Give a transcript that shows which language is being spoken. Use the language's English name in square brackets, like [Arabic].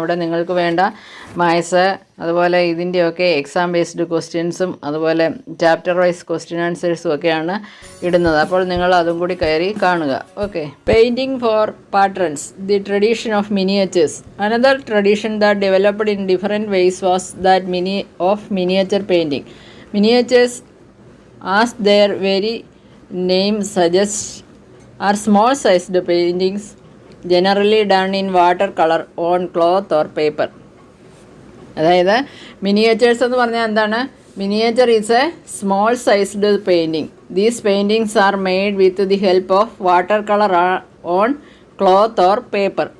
[Malayalam] അവിടെ നിങ്ങൾക്ക് വേണ്ട മാത്സ് അതുപോലെ ഇതിൻ്റെയൊക്കെ എക്സാം ബേസ്ഡ് ക്വസ്റ്റ്യൻസും അതുപോലെ ചാപ്റ്റർ വൈസ് ക്വസ്റ്റ്യൻ ആൻസേഴ്സും ഒക്കെയാണ് ഇടുന്നത്. അപ്പോൾ നിങ്ങൾ അതും കൂടി കയറി കാണുക. Okay. [English] Painting for patrons, the tradition of miniatures. Another tradition that developed in different ways was that miniature painting. Miniatures, as their very name suggests, are small sized paintings generally done in water color on cloth or paper. [Malayalam] അതായത് miniatures എന്ന് പറഞ്ഞാൽ എന്താണ്? [English] Miniature is a small sized painting. These paintings are made with the help of water colour on cloth or paper.